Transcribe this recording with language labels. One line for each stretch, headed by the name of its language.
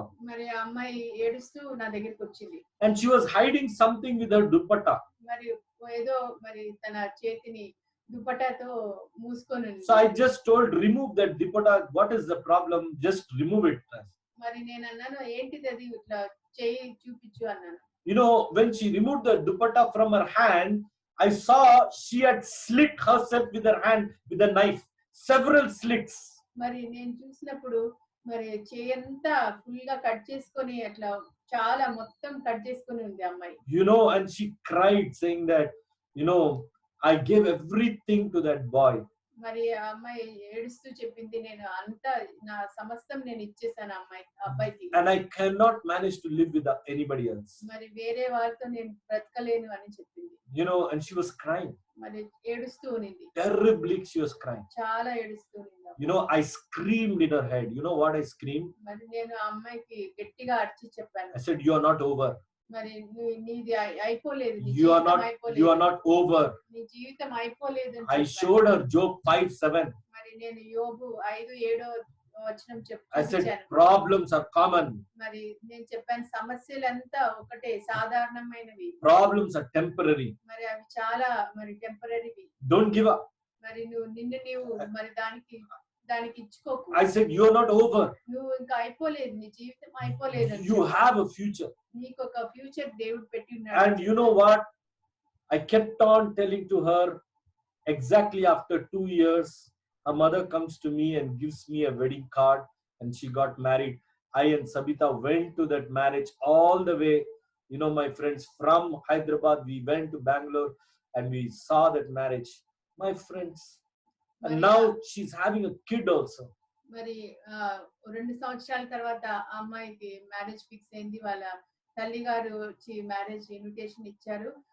Telugu: మరి ఆ అమ్మాయి ఏడుస్తూ నా దగ్గరికి వచ్చింది.
English: and she was hiding something with her dupatta.
Telugu: మరి ఏదో మరి తన చేతిని దుపట్టాతో మూసుకొని ఉంది.
English: So I just told, remove that dupatta. What is the problem? Just remove it.
Telugu: మరి నేను అన్నాను, ఏంటిది అది, ఇట్లా చేయి చూపించు అన్నాను.
English: When she removed the dupatta from her hand, I saw she had slit herself with her hand with a knife, several slits.
Telugu: మరి నేను చూసినప్పుడు మరి చేయంతా ఫుల్ గా కట్ చేసుకొని అట్లా చాలా మొత్తం కట్ చేసుకొని ఉంది అమ్మాయి.
English: And she cried saying that, I gave everything to that boy.
Telugu: మరి ఆ అమ్మాయి ఏడుస్తూ చెప్పింది, నేను అంతా నా సమస్తం నేను ఇచ్చేసాను అబ్బాయికి.
English: And I cannot manage to live with anybody else.
Telugu: మరి వేరే వాళ్ళతో నేను బ్రతకలేను అని చెప్పింది.
English: And she was crying.
Telugu: మరి ఏడుస్తూ ఉన్నింది.
English: Terribly she was crying.
Telugu: చాలా ఏడుస్తూ ఉన్నింది.
English: I screamed in her head. You know what I screamed?
Telugu: మరి నేను ఆ అమ్మాయికి గట్టిగా అరిచి చెప్పాను.
English: I said, you are not over.
Telugu: మరి నీది అయిపోలేదు.
English: You are not over.
Telugu: నీ జీవితం అయిపోలేదు.
English: I showed her Job 5:7.
Telugu: మరి నేను యోబు 5:7 వచనం
English: I
Telugu: చెప్పాను.
English: said, problems are common.
Telugu: మరి నేను చెప్పాను, సమస్యలంతా ఒకటే, సాధారణమైనవి.
English: Problems are temporary.
Telugu: మరి అవి చాలా మరి టెంపరరీవి.
English: Don't give up.
Telugu: మరి నీవు మరి దానికి ఇచ్చుకోకు.
English: I said, you are not over.
Telugu: నువ్వు ఇంకా అయిపోలేదు, నీ జీవితం అయిపోలేదు.
English: You have a future.
Telugu: నీకు ఒక ఫ్యూచర్ దేవుడు పెట్టి ఉన్నాడు.
English: And you know what? I kept on telling to her. Exactly after 2 years, her mother comes to me and gives me a wedding card, and she got married. I and Sabita went to that marriage all the way. My friends, from Hyderabad, we went to Bangalore and we saw that marriage. My friends, and now she's having a kid also.
Telugu: మరి 2 సంవత్సరాల తర్వాత ఆ అమ్మాయికి marriage fix అయింది. వాళ్ళ తల్లి గారు వచ్చి మ్యారేజ్ ఇన్విటేషన్ ఇచ్చారు.